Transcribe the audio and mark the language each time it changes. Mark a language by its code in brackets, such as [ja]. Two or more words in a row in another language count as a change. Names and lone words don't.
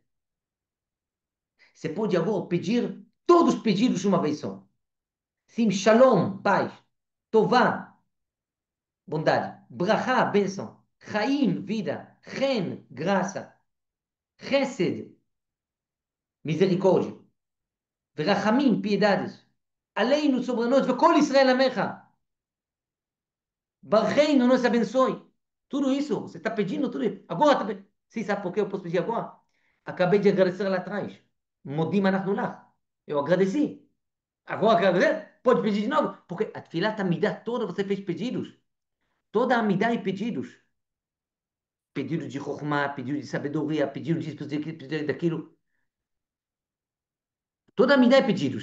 [pt] Você pode agora pedir todos os pedidos de uma vez só. Sim, Shalom, paz. Tová, bondade. Brachá, bênção. Chaim, vida. Chen, graça. Chesed, misericórdia. ורחמים, piedades, עלינו sobre nós, [he] וכל ישראל עמך, ברכנו, [pt] nos abençoe. Tudo isso, você está pedindo tudo isso. Agora, sim, sabe por que eu posso pedir agora? Acabei de agradecer lá atrás. [he] Modim אנחנו לך. [pt] Eu agradeci. Agora, quer dizer, pode pedir de novo, porque a Tfilat Amidah toda você fez pedidos. Toda a Amidah é pedidos. Pedido de Chokhmah, pedido de sabedoria, pedido disso, pedido daquilo. Toda a Amidah é pedidos.